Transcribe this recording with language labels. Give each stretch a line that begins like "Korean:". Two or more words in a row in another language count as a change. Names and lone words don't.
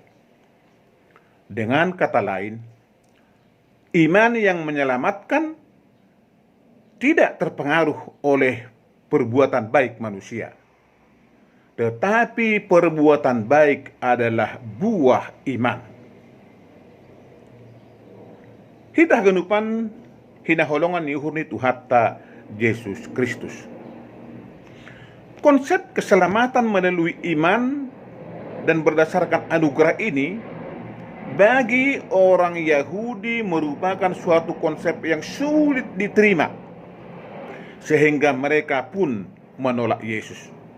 Indonesian: Dengan kata lain, iman yang menyelamatkan tidak terpengaruh oleh perbuatan baik manusia. Tetapi perbuatan baik adalah buah iman.
Batak Toba: Hitah genupan hinaholongan ni uhur ni Tuhatta Yesus Kristus.
Indonesian: Konsep keselamatan melalui iman dan berdasarkan anugerah ini bagi orang Yahudi merupakan suatu konsep yang sulit diterima, sehingga mereka pun menolak Yesus.